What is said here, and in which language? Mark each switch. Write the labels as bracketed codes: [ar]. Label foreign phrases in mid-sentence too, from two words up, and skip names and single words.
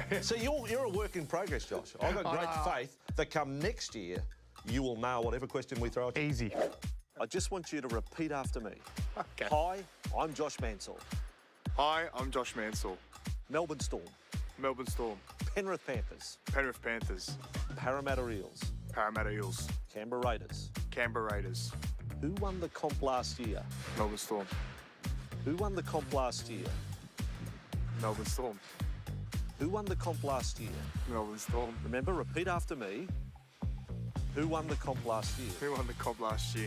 [en] Yeah. So you're a work in progress, Josh. I've got great faith that come next year, you will nail whatever question we throw at you. Easy. I just want you to repeat after me. Okay. Hi, I'm Josh Mansell. Hi, I'm Josh Mansell. Melbourne Storm. Melbourne Storm. Penrith Panthers. Penrith Panthers. Parramatta Eels. Parramatta Eels. Canberra Raiders. Canberra Raiders. Who won the comp last year? Melbourne Storm. Who won the comp last year? Melbourne Storm. Who won the comp last year? Melbourne Storm. Remember, repeat after me. Who won the comp last year? Who won the comp last year?